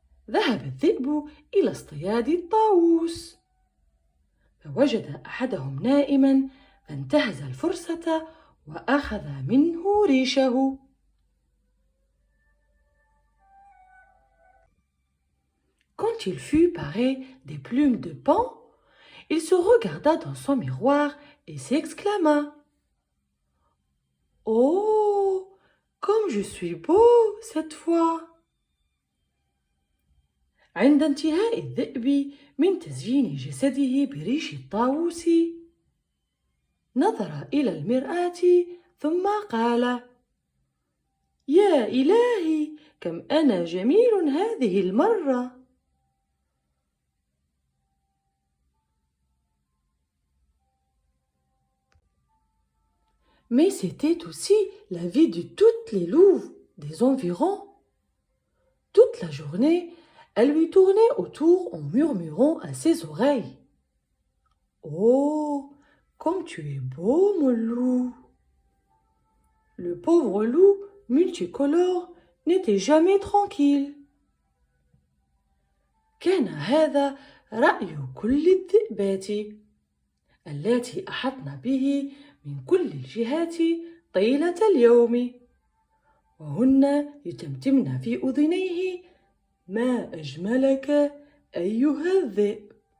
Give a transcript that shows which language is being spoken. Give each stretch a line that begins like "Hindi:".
Arabic: ذهب الذئب إلى اصطياد الطاووس، فوجد أحدهم نائما فانتهز الفرصة وأخذ منه ريشه.
French: Quand il fut paré des plumes de paon, il se regarda dans son miroir et s'exclama: Oh, comme je suis beau cette fois!
Arabic: عند انتهاء الذئب من تزيين جسده بريش الطاووس، نظر إلى المرآة ثم قال: يا إلهي، كم أنا جميل هذه المرة!
French: Mais c'était aussi la vie de toutes les louves des environs. Toute la journée, Elle lui tournait autour en murmurant à ses oreilles. « Oh, comme tu es beau, mon loup !» Le pauvre loup multicolore n'était jamais tranquille.
Arabic: كان هذا رأي كل الذئبات اللاتي أحطن به من كل الجهات طيلة اليوم، وهن يتمتمن في أذنيه: ما أجملك أيها الذئب.